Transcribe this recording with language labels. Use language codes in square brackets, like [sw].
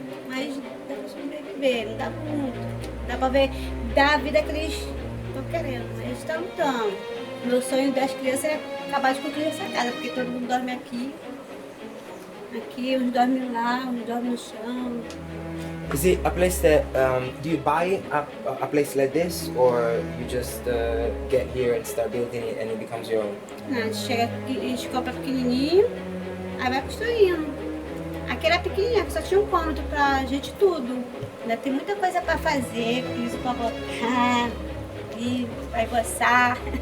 [pt] Mas dá pra sobreviver, não dá muito. Dá pra ver, dá a vida que eles estão querendo, mas eles estão lutando. Meu sonho das crianças é acabar de construir essa casa, porque todo mundo dorme aqui. Aqui, uns dormem lá, uns dormem no chão. [en] Is it a place that, do you buy a place like this, or you just get here and start building it and it becomes your own? [pt] A gente chega aqui, a gente compra pequenininho, aí vai construindo. Aqui era pequenininho, só tinha um cômodo pra gente tudo. Ainda tem muita coisa pra fazer, piso pra botar, e vai gostar.